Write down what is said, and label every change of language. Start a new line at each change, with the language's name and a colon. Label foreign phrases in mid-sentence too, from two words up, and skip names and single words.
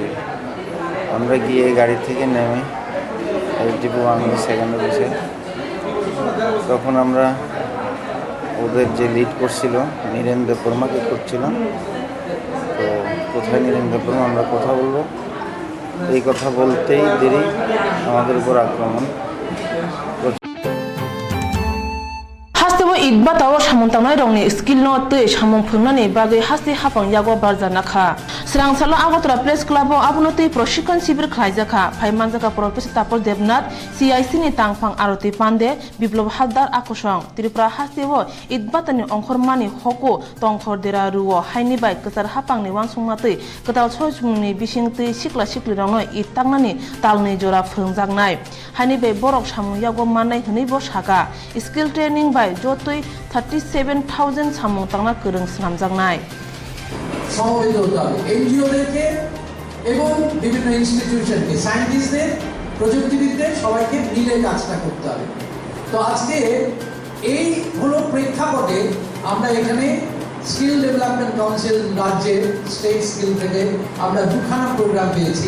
Bangla: আমরা গিয়ে গাড়ি থেকে নেমে ডিপো আমি সেকেন্ড বসে, তখন আমরা ওদের যে লিড করছিল নীরেন্দ্র বর্মাকে করছিলাম। তো কোথায় নীরেন্দ্র বর্মা, আমরা কথা বলবো, এই কথা বলতেই দেরি আমাদের উপর আক্রমণ।
Kok Borok: Hastibo idba tawo samuntanai rongni skill no tei samung phungnani bagui hasti hapang yago barjana kha. Swrangchati Agartala Press Club o abono tei proshikon sibir khlaijaka. Phai manjaka Professor Tapol Devnath, CIC ni tangphang Aroti Pande, Biplop Haldar Akosong, Tripura Hastibo idbatani ongkhormani hoko tongkhor dera ruo haini bai kachar hapang ni wansungma tei katal chojmungni bising tei sikla sikli rongno itangnani talni jora phungjaknai. Haini bai borok samung yago mannai hwnui bo saka.
English: Skill training
Kok Borok: bai jotoi 37,000 samung tangna kwrung slamjaknai.
Bangla: সমবেত হতে হবে এনজিওদেরকে এবং বিভিন্ন ইনস্টিটিউশনকে, সায়েন্টিস্টদের, প্রযুক্তিবিদদের সবাইকে মিলে কাজটা করতে হবে। তো আজকে এই হলো প্রেক্ষাপটে আমরা এখানে
English: skill development council
Bangla: রাজ্যের
English: state skill
Bangla: থেকে আমরা দুখানা প্রোগ্রাম পেয়েছি।